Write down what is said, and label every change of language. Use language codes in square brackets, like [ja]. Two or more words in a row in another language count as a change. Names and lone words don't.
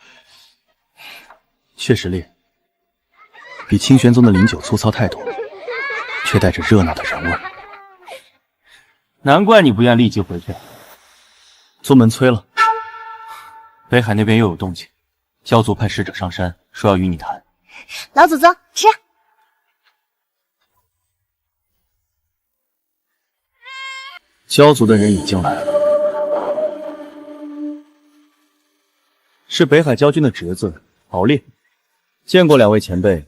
[zh] 確實烈，比清玄宗的靈酒粗糙太多，卻帶着熱鬧的人味。難怪你不願立即回去。宗門催了，北海那邊又有動靜，教族派使者上山，說要與你談。老祖宗，吃。教族的人已經來了，是北海教君的侄子敖烈。见过两位前輩。